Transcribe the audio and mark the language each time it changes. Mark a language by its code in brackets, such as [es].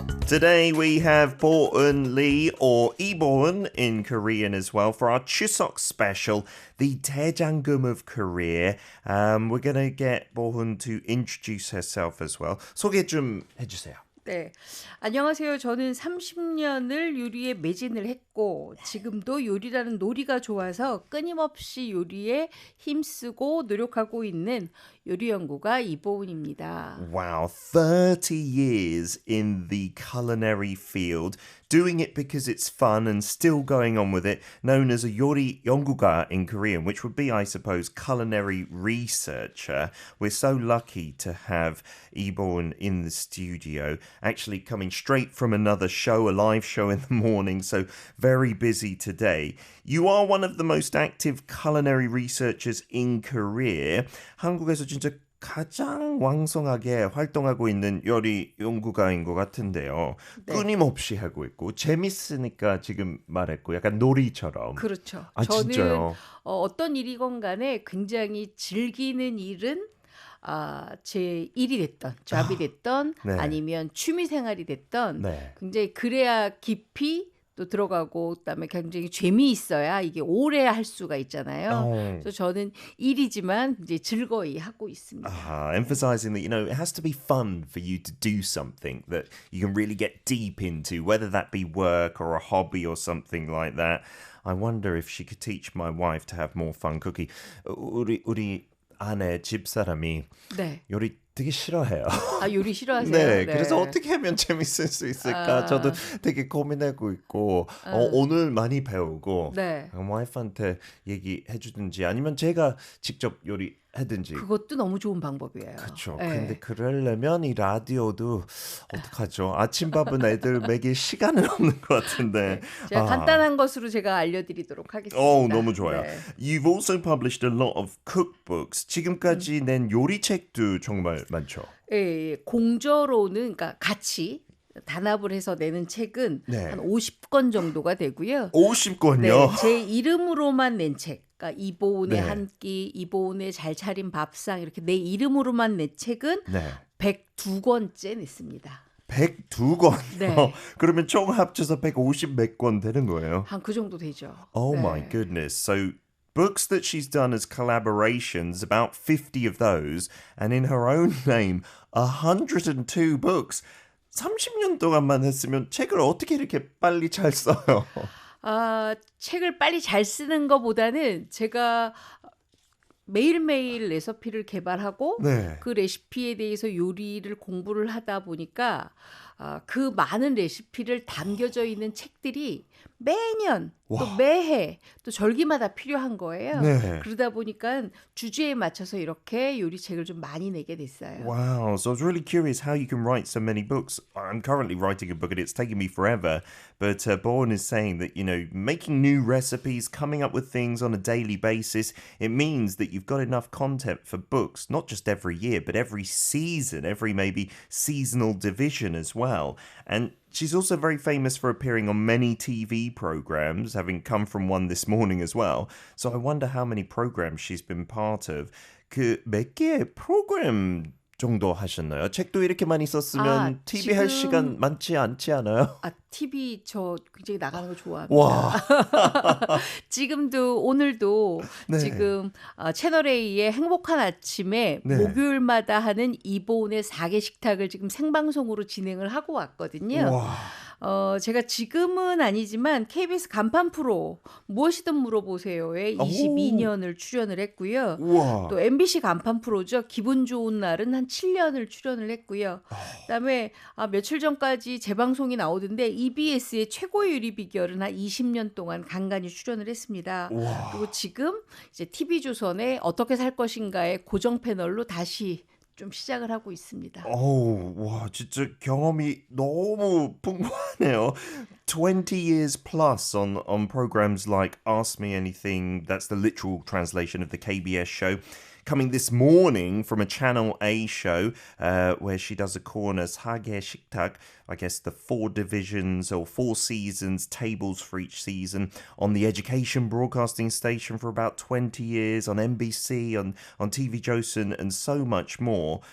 [en] Today we have Bo-eun Lee, or Lee in Korean as well, for our Chuseok special, the Daejangum of Korea. We're going to get Bo-eun to introduce herself as well. [ko] 소개 좀 해주세요. 네, 안녕하세요. 저는 30년을 요리에 매진을 했고 지금도 요리라는 놀이가 좋아서 끊임없이 요리에 힘쓰고 노력하고 있는 요리 연구가 이보은입니다. [en] Wow, 30 years in the culinary field, doing it because it's fun and still going on with it, known as a [ko] 요리 연구가 [en] in Korean, which would be, I suppose, culinary researcher. We're so lucky to have Iborn in the studio, actually coming straight from another show, a live show in the morning, so very busy today. You are one of the most active culinary researchers in Korea. [ko] 한국에서 진짜 가장 왕성하게 활동하고 있는 요리 연구가인 것 같은데요. 네. 끊임없이 하고 있고 재밌으니까 지금 말했고 약간 놀이처럼. 그렇죠. 아, 저는 진짜요? 어떤 일이건 간에 굉장히 즐기는 일은 제 일이 됐던, 잡이 됐던 네. 아니면 취미 생활이 됐던 네. 굉장히 그래야 깊이 또 들어가고 그다음에 굉장히 재미있어야 이게 오래 할 수가 있잖아요. 그래서 저는 일이지만 이제 즐거이 하고 있습니다. [en] Emphasizing that, it has to be fun for you to do something that you can really get deep into, whether that be work or a hobby or something like that. I wonder if she could teach my wife to have more fun cooking. [ko] 우리 아내 집사람이 네. 요리 되게 싫어해요. 요리 싫어하세요? 네, 그래서 어떻게 하면 재밌을 수 있을까? 저도 되게 고민하고 있고 오늘 많이 배우고 네. 와이프한테 얘기해 주든지 아니면 제가 직접 요리하든지. 그것도 너무 좋은 방법이에요. 그렇죠. 네. 근데 그러려면 이 라디오도 어떡하죠? 아침밥은 애들 먹일 시간은 없는 것 같은데. 제가 간단한 것으로 제가 알려드리도록 하겠습니다. 너무 좋아요. 네. [en] You've also published a lot of cookbooks. [ko] 지금까지 낸 요리책도 정말 많죠. 예, 공저로는 그러니까 같이 단합을 해서 내는 책은 네. 한 50권 정도가 되고요. 50권요? 네, 제 이름으로만 낸 책. 그러니까 이보은의 네. 한 끼, 이보은의 잘 차린 밥상 이렇게 내 이름으로만 낸 책은 네. 102권째 냈습니다. 102권. 네. 그러면 총 합쳐서 150 몇 권 되는 거예요. 한 그 정도 되죠. Oh 네. [en] my goodness. So books that she's done as collaborations, about 50 of those, and in her own name, 102 books. [ko] 30년 동안만 했으면 책을 어떻게 이렇게 빨리 잘 써요? 책을 빨리 잘 쓰는 것보다는 제가 매일매일 레시피를 개발하고 네. 그 레시피에 대해서 요리를 공부를 하다 보니까 그 많은 레시피를 담겨져 있는 책들이 매년 또 매해 또 절기마다 필요한 거예요. 네. 그러다 보니까 주제에 맞춰서 이렇게 요리책을 좀 많이 내게 됐어요. [en] Wow, so I was really curious how you can write so many books. I'm currently writing a book and it's taken me forever. But Bourne is saying that, making new recipes, coming up with things on a daily basis, it means that you've got enough content for books, not just every year, but every season, every maybe seasonal division as well. And she's also very famous for appearing on many TV programs, having come from one this morning as well. So I wonder how many programs she's been part of. [ko] 몇 개의 프로그램 정도 하셨나요? 책도 이렇게 많이 썼으면 TV 할 시간 많지 않지 않아요? TV 저 굉장히 나가는 거 좋아합니다. 와. 지금도 오늘도 네. 지금 채널 A의 행복한 아침에 네. 목요일마다 하는 이보은의 4개 식탁을 지금 생방송으로 진행을 하고 왔거든요. 와. 제가 지금은 아니지만 KBS 간판 프로 무엇이든 물어보세요에 22년을 출연을 했고요. 우와. 또 MBC 간판 프로죠. 기분 좋은 날은 한 7년을 출연을 했고요. 그다음에 며칠 전까지 재방송이 나오던데 EBS의 최고의 요리 비결은 한 20년 동안 간간히 출연을 했습니다. 우와. 그리고 지금 이제 TV조선의 어떻게 살 것인가의 고정 패널로 다시 좀 시작을 하고 있습니다. 와, 진짜 경험이 너무 풍부하네요. [en] 20 years plus on programs like Ask Me Anything, that's the literal translation of the KBS show. Coming this morning from a Channel A show where she does a corner, [ko] 사계 식탁, [en] I guess the 4 divisions or 4 seasons, tables for each season, on the education broadcasting station for about 20 years, on NBC, on TV Joseon, and so much more.